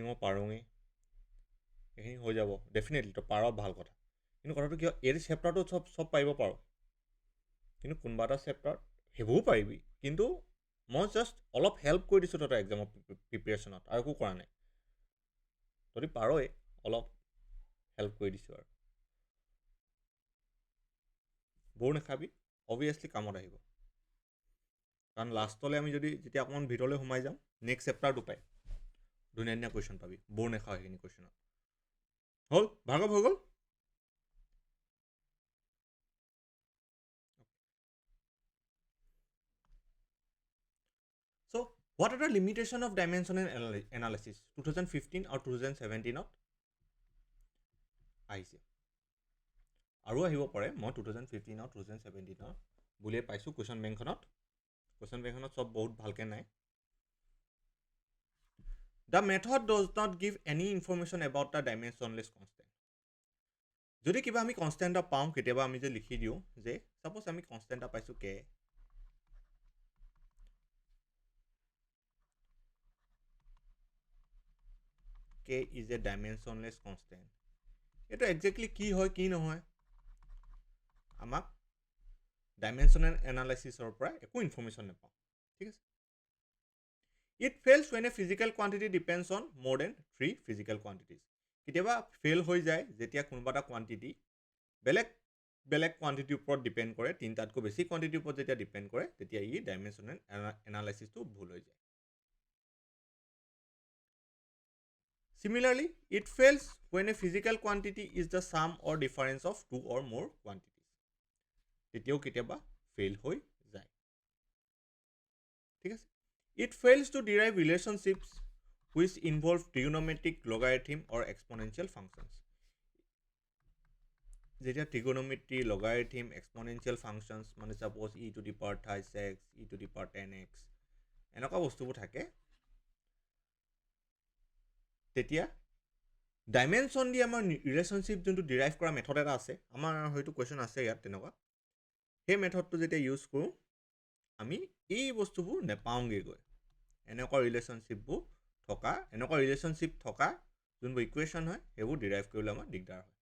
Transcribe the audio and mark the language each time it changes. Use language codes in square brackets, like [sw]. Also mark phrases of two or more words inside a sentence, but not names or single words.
[as] মই পাৰোঁগৈ এইখিনি হৈ যাব ডেফিনেটলি তই পাৰ ভাল কথা কিন্তু কথাটো কিয় এই চেপ্টাৰটো চব পাৰিব পাৰ কিন্তু কোনোবা এটা চেপ্টাৰত সেইবোৰো পাৰিবি কিন্তু মই জাষ্ট অলপ হেল্প কৰি দিছোঁ তহঁতৰ [en] exam preparation [as] আৰু একো কৰা নাই তহঁতি পাৰই অলপ হেল্প কৰি দিছোঁ আৰু বৰ নাখাবি অবভিয়াছলি কামত আহিব কাৰণ লাষ্টলৈ আমি যেতিয়া অকণমান ভিতৰলৈ সোমাই যাওঁ [en] next chapter [as] পাই ধুনীয়া ধুনীয়া কুৱেশ্যন পাবি বৰ নাখাওঁ সেইখিনি কুৱেশ্যনত হ'ল ভাৰ্গৱ হৈ গ'ল [en] So, what are the limitations of dimensional analysis? [as] 2015 or 2017 আহিছে আৰু আহিব পাৰে মই 2015 আৰু 2017 বুলিয়ে পাইছোঁ কুৱেশ্যন বেংকখনত চব বহুত ভালকৈ নাই [en] The method does not give any information about the dimensionless constant. [as] যদি কিবা আমি কনষ্টেণ্ট এটা পাওঁ কেতিয়াবা আমি যে লিখি দিওঁ যে ছাপ'জ আমি কনষ্টেণ্ট এটা পাইছোঁ কে [en] is a dimensionless constant. [as] এইটো একজেক্টলি কি হয় কি নহয় আমাক [en] dimensional analysis [as] পৰা একো ইনফৰ্মেশ্যন নাপাওঁ ঠিক আছে [en] it fails when a physical quantity depends on more than 3 physical quantities. [as] কেতিয়াবা ফেইল হৈ যায় যেতিয়া কোনোবা এটা কোৱান্টিটি বেলেগ কোৱান্টিটিৰ ওপৰত ডিপেণ্ড কৰে তিনিটাতকৈ বেছি কোৱান্টিটিৰ ওপৰত যেতিয়া ডিপেণ্ড কৰে তেতিয়া ই [en] dimensional analysis [as] ভুল হৈ যায় [en] Similarly, it fails when a physical quantity is the sum or difference of two or more quantities. [as] তেতিয়াও কেতিয়াবা ফেইল হৈ যায় ঠিক আছে [en] It fails to derive relationships which involve trigonometric, logarithm or exponential functions. যেতিয়া trigonometry, logarithm, exponential functions মানে suppose e to the power 36, e to the power 10x [as] এনেকুৱা বস্তুবোৰ থাকে তেতিয়া ডাইমেনশ্যন দি আমাৰ ৰিলেশ্যনশ্বিপ যোনটো ডিৰাইভ কৰা মেথড এটা আছে, আমাৰ হয়তো কুৱেশ্যন আছে ইয়াত তেনেকুৱা, সেই মেথডটো যেতিয়া ইউজ কৰোঁ আমি এই বস্তুবোৰ নেপাওঁগৈ গৈ, এনেকুৱা ৰিলেশ্যনশ্বিপ থকা যোনবোৰ ইকুৱেশ্যন হয় সেইবোৰ ডিৰাইভ কৰিবলৈ আমাৰ দিগদাৰ হয়।